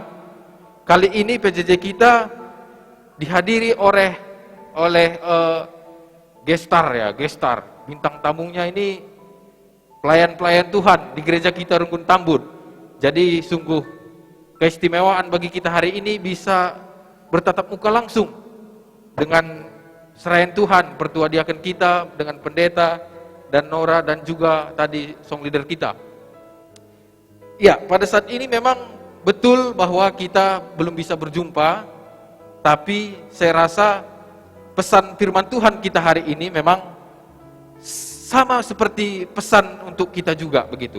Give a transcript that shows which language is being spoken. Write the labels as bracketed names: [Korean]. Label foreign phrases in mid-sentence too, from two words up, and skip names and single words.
[Indonesian] Kali ini PJJ kita dihadiri oleh gestar. Bintang tamunya ini pelayan-pelayan Tuhan di gereja kita Runggun Tambun. Jadi sungguh keistimewaan bagi kita hari ini bisa bertatap muka langsung dengan seraian Tuhan, pertua diaken kita, dengan pendeta dan Nora dan juga tadi [English] song leader [Indonesian] kita. Ya, pada saat ini memang betul bahwa kita belum bisa berjumpa, tapi saya rasa pesan firman Tuhan kita hari ini memang sama seperti pesan untuk kita juga begitu.